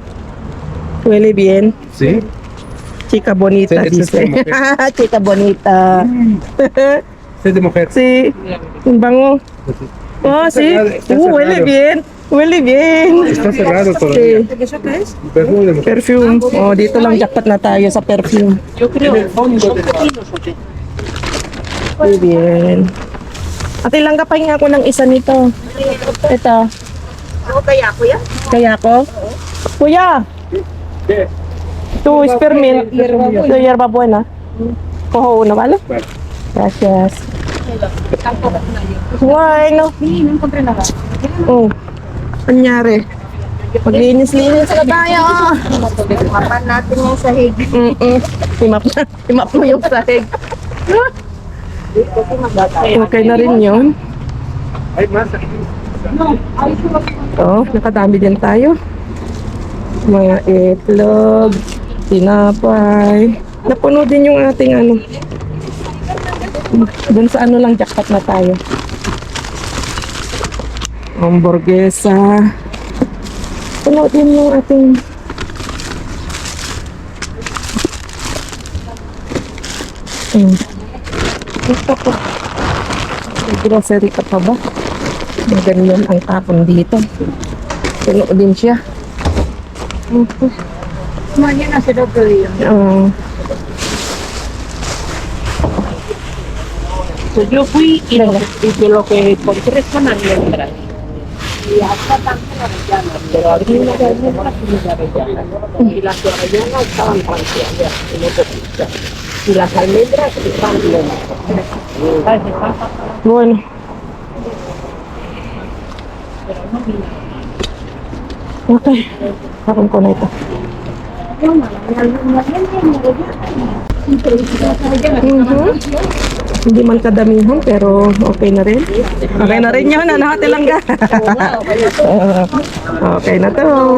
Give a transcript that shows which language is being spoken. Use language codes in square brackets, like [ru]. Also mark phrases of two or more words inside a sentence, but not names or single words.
[es] Huele bien. ¿Sí? Chica bonita, Sí, ese es dice. como Chica bonita. Es de mujer. Sí. Bango. Oh, Está sí. cerrado, está Huele cerrado. bien. Huele bien. Está cerrado todavía. Sí. ¿Eso qué es? Perfume de mujer. Perfume. [tl] Oh, dito lang jackpot na tayo sa perfume. [es] Yo creo. En el fondo ¿Son del pepinos o qué? Muy bien. [tl] Ate lang kapahinga ako ng isa nito. Ito. ¿No kaya ko yan? Kaya ko? Kuya! [es] ¿Qué? Tu spearmint. Tu hierba buena. Cojo uno, ¿vale? Vale. Gracias. Bueno. Sí, no encontré nada. [tl] Oh. Anyari. Maglinis-linis na tayo. Mapan natin yung sahig. Timap mo yung sahig. Kasi magdadaan. Okay na rin yun. [es] Hay más aquí. [tl] Oh, nakadami din tayo. Mga itlog, tinapay. Napuno din yung ating ano. Doon sa ano lang, jackpot na tayo. Hamburguesa. Puno din yung ating ito po. May grocery ka pa ba? May ganyan ang tapon dito. Puno din siya. [es] Mañana será otro día. Pues yo fui y lo que encontré son almendras. Y hasta tanto las avellanas, pero abrí una de almendras y una de avellanas. Y las de avellanas estaban rancias, ya, y no te gustan. Y las almendras están bien. ¿Sabes? Están pasadas, Bueno. pero no mira. [tl] Okay. Parang ko na ito. Hindi man kadamihan pero okay na rin. Okay na rin yun. Ano hati lang ka? Okay na to.